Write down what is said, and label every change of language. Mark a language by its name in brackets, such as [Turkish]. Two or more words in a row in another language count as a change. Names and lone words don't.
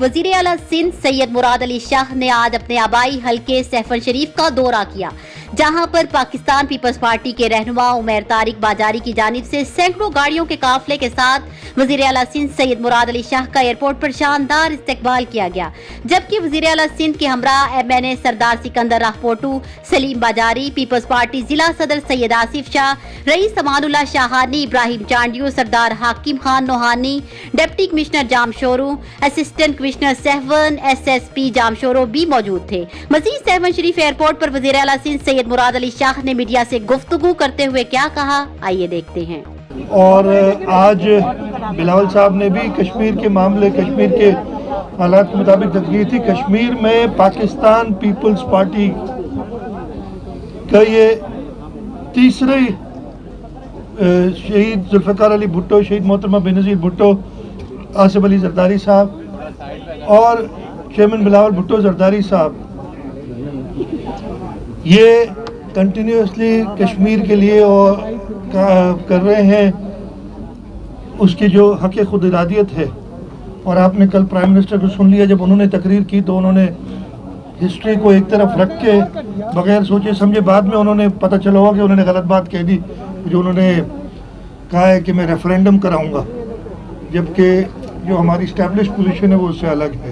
[Urdu] وزیر اعلیٰ سندھ سید مراد علی شاہ نے آج اپنے آبائی حلقے سہون شریف کا دورہ کیا، جہاں پر پاکستان پیپلز پارٹی کے رہنما عمر طارق بزاری کی جانب سے سینکڑوں گاڑیوں کے قافلے کے ساتھ وزیر اعلیٰ سندھ سید مراد علی شاہ کا ایئرپورٹ پر شاندار استقبال کیا گیا. جبکہ وزیر اعلیٰ سندھ کے ہمراہ MNA سردار سکندر راہپوٹو، سلیم بزاری، پیپلز پارٹی ضلع صدر سید آصف شاہ، رئیس امان اللہ شاہانی، ابراہیم چانڈیو، سردار حاکم خان نوہانی, [English] deputy commissioner [Urdu] جامشورو, [English] assistant commissioner [Urdu] سہون، SSP جامشورو بھی موجود تھے. مزید سہون شریف ایئرپورٹ پر وزیر اعلیٰ سندھ سید مراد علی شاہ نے میڈیا سے گفتگو کرتے ہوئے کیا کہا، آئیے دیکھتے ہیں. اور آج بلاول صاحب نے بھی کشمیر کے معاملے، کشمیر کے حالات کے مطابق تقریر تھی. کشمیر میں پاکستان پیپلز پارٹی کا یہ تیسرے شہید ذوالفقار علی بھٹو، شہید محترمہ بینظیر بھٹو، آصف علی زرداری صاحب اور چیئرمین بلاول بھٹو زرداری صاحب، یہ کنٹینیوسلی کشمیر کے لیے اور کر رہے ہیں اس کی جو حق خود ارادیت ہے. اور آپ نے کل [English] prime minister [Urdu] کو سن لیا، جب انہوں نے تقریر کی تو انہوں نے ہسٹری کو ایک طرف رکھ کے بغیر سوچے سمجھے، بعد میں انہوں نے پتا چلا ہوگا کہ انہوں نے غلط بات کہہ دی، جو انہوں نے کہا ہے کہ میں ریفرنڈم کراؤں گا، جبکہ جو ہماری [English] establish position [Urdu] ہے وہ اس سے الگ ہے.